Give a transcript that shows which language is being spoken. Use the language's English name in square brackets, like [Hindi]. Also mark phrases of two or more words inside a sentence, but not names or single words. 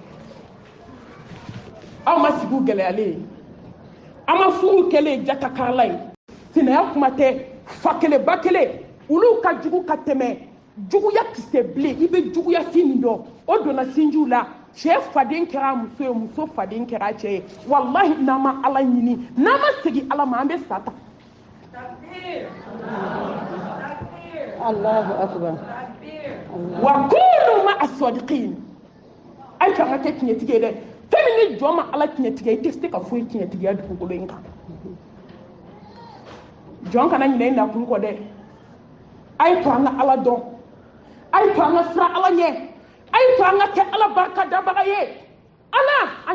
[Bambara] aw ma sigi gɛlɛyalen an ma furu kɛlen jatakarala ye sinaya kuma tɛ fa kelen ba kelen olu ka jugu ka tɛmɛ juguya kisɛ bilen i bɛ juguya fin min dɔn o donna sinjiw la cɛ faden kɛra muso ye muso faden kɛra cɛ ye wallahi n'an ma ala ɲini n'an ma segin ala ma an bɛ sa ta [Arabic] الله أكبر وكونوا مع الصادقين [Bambara] ay ka kɛ tiɲɛtigi ye dɛ fɛn min ni jɔn ma ala tiɲɛtigi i tɛ se ka foyi tiɲɛtigiya dugukolo in kan jɔn kana ɲinɛ i nakun kɔ dɛ a ye to an ka ala dɔn a ye to an ka siran ala ɲɛ a ye to an ka kɛ ala barika dabaga ye ala an